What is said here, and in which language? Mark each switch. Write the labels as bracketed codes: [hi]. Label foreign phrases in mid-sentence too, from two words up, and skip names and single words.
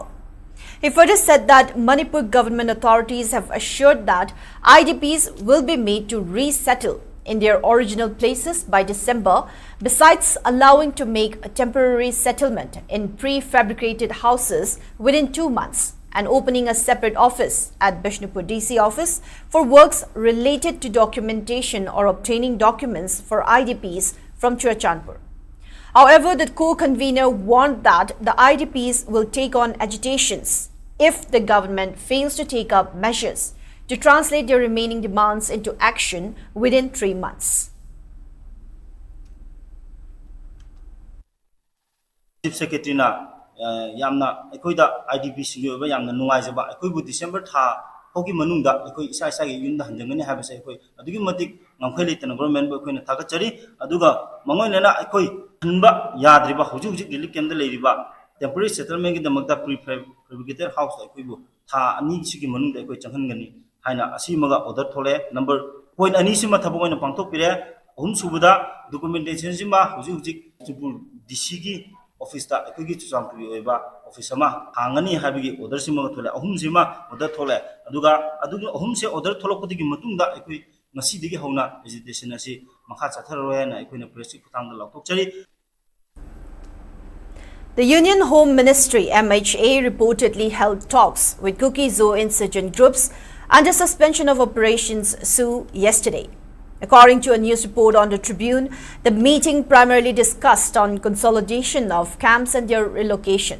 [en] He further said that Manipur government authorities have assured that IDPs will be made to resettle in their original places by December, besides allowing to make a temporary settlement in prefabricated houses within 2 months, and opening a separate office at Bishnupur DC office for works related to documentation or obtaining documents for IDPs from Churachandpur. However, the co-convener warned that the IDPs will take on agitations if the government fails to take up measures to translate their remaining demands into action within 3 months. Chief Secretary [mni] yamna akoida IDP sinyo ba yamna nungaijaba akoibu December tha hoki manungda akoi isa isa gi yunda hanjangani habase akoi adugi matik ngamkhai leitana government ba koina thagachari aduga mangoinena akoi hanba yadriba huju huju [en] relief camp [mni] da leiriba [en] temporary settlement [mni] gi damakta [en] prefabricated house [mni] akoibu tha ani sigi manungda akoi changhangani haina asimaga order thole [en] number point [mni] ani sima thaboina pangthok pire ahum subuda documentation sima huju huju DC gi office ta akogi chusampu oiba office ma hangani habigi order sima thole ahum sima order thole aduga ahum se order tholokpadi gi matungda akoi ngasi digi hauna vegetation asi makha chatharoya na akoina press khutang da lautokchari. [en] The Union Home Ministry MHA reportedly held talks with Kuki Zoo insurgent groups under suspension of operations SU yesterday. According to a news report on the Tribune, the meeting primarily discussed on consolidation of camps and their relocation.